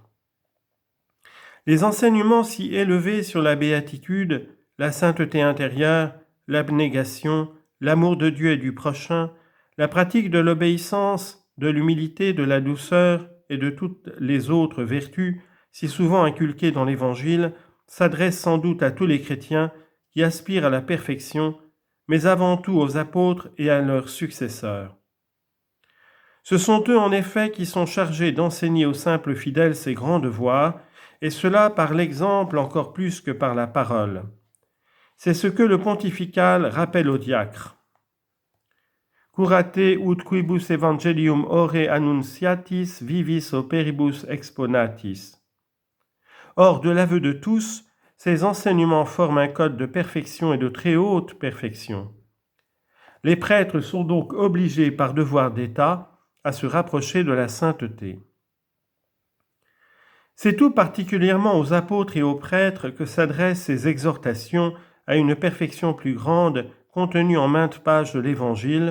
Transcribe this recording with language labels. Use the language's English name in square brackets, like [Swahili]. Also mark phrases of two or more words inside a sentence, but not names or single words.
[French] Les enseignements si élevés sur la béatitude, la sainteté intérieure, l'abnégation, l'amour de Dieu et du prochain, la pratique de l'obéissance, de l'humilité, de la douceur et de toutes les autres vertus, si souvent inculquées dans l'Évangile, s'adressent sans doute à tous les chrétiens qui aspirent à la perfection, mais avant tout aux apôtres et à leurs successeurs. Ce sont eux en effet qui sont chargés d'enseigner aux simples fidèles ces grands devoirs, et cela par l'exemple encore plus que par la parole. C'est ce que le pontifical rappelle aux diacres. [Latin] Curate ut quibus evangelium ore annunciatis vivis operibus exponatis. [French] Or, de l'aveu de tous, ces enseignements forment un code de perfection et de très haute perfection. Les prêtres sont donc obligés par devoir d'État à se rapprocher de la sainteté. C'est tout particulièrement aux apôtres et aux prêtres que s'adressent ces exhortations à une perfection plus grande contenue en maintes pages de l'Évangile.